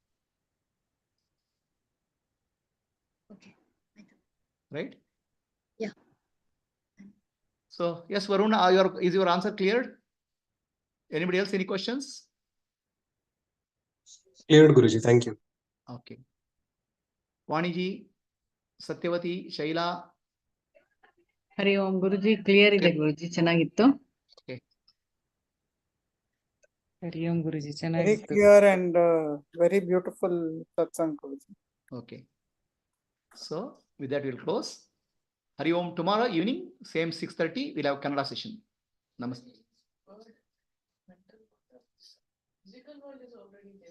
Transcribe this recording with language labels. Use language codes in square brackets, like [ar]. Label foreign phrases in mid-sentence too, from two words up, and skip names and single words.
[en] Okay. Right? Yeah. So, yes, Varun, is your answer cleared? Anybody else, any questions? Cleared, Guruji. Thank you. Okay. Vaniji, Satyavati, Shaila. [kn] ಹರಿ ಓಂ ಗುರುಜಿ ಕ್ಲಿಯರ್ ಇದೆ ಗುರುಜಿ ಚೆನ್ನಾಗಿತ್ತು ಹರಿ ಓಂ ಗುರುಜಿ ಚೆನ್ನಾಗಿತ್ತು [en] very clear and very beautiful satsang, Guruji. Okay. So with that we'll close. Hari Om. Tomorrow evening, same 6:30, we'll have Kannada session. Namaste. Physical world is already there.